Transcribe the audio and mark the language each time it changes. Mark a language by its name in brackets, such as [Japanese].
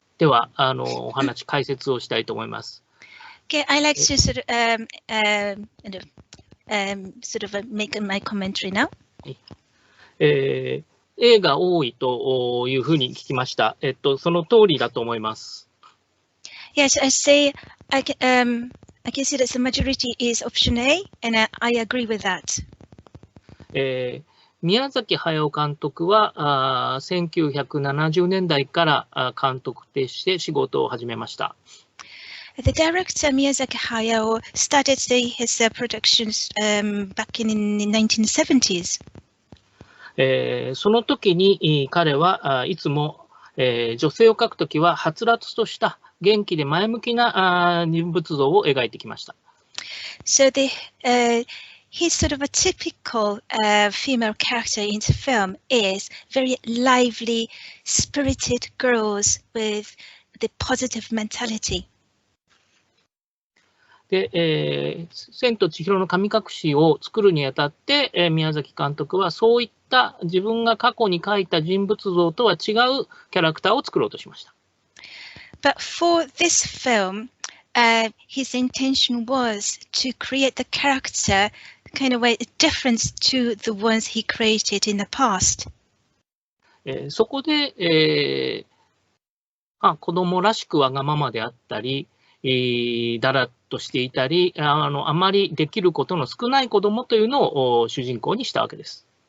[Japanese] では、お話、解説をしたいと思います。 [English] Okay, I like to sort of make my commentary now. [Japanese] A が多いというふうに聞きました。その通りだと思います。 [English] Yes, I say I can see that the majority is option A, and I agree with that. [Japanese] 宮崎駿監督は1970年代から監督として仕事を始めました。 [English] The director Miyazaki Hayao started his productions back in the 1970s. [Japanese] その時に彼はいつも女性を描くときははつらつとした元気で前向きな人物像を描いてきました。 [English] So his sort of a typical female character in the film is very lively, spirited girls with the positive mentality. [Japanese] で、千と千尋の神隠しを作るにあたって、宮崎監督はそういった自分が過去に描いた人物像とは違うキャラクターを作ろうとしました。 [English] But for this film, his intention was to create the character kind of a difference to the ones he created in the past. [Japanese] そこで、子供らしくわがままであったり、だらっとしていたり、あまりできることの少ない子供というのを主人公にしたわけです。